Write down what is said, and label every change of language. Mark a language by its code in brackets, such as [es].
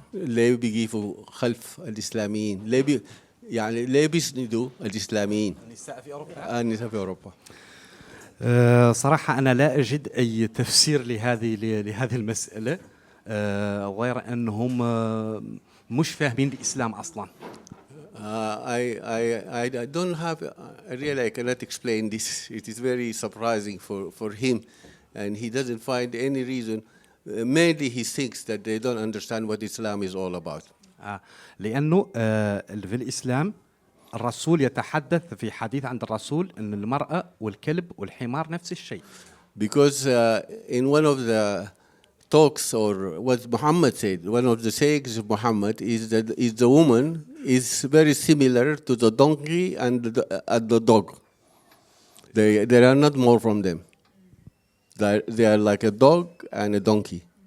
[ar] ليه بيقيفوا خلف الإسلاميين؟ ليه بيسندوا الإسلاميين؟ النساء في أوروبا. النساء في أوروبا. صراحة أنا لا أجد أي تفسير لهذه المسألة غير أنهم مش فاهمين الإسلام أصلاً. [en] I don't have really I cannot explain this. It is very surprising for him, and he doesn't find any reason. Mainly he thinks that they don't understand what Islam is all about. [ar] لأنه في الإسلام الرسول يتحدث في حديث عند الرسول أن المرأة والكلب والحمار نفس الشيء. [en] Because in one of the talks or what Muhammad said, one of the sayings of Muhammad is that the woman is very similar to the donkey and the dog. There are not more from them. They are like a dog and a donkey.